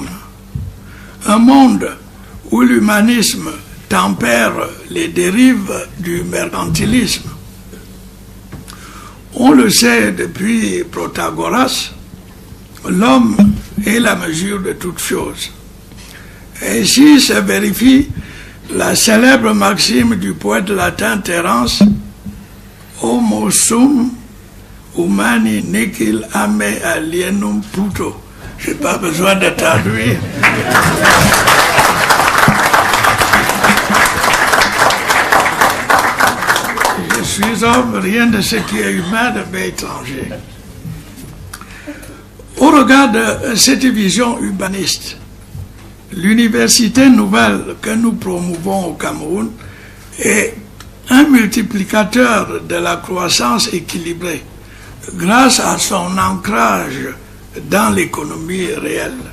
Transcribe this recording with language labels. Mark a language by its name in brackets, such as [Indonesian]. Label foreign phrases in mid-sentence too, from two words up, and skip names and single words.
[French] Un monde où l'humanisme tempère les dérives du mercantilisme. On le sait depuis Protagoras, l'homme est la mesure de toutes choses. Ainsi se vérifie la célèbre maxime du poète latin Terence, [Latin] Homo sum humani nihil ame alienum puto. [French] Je n'ai pas besoin de traduire. Je suis homme, rien de ce qui est humain ne m'est étranger. Au regard de cette vision humaniste, l'université nouvelle que nous promouvons au Cameroun est un multiplicateur de la croissance équilibrée grâce à son ancrage dans l'économie réelle.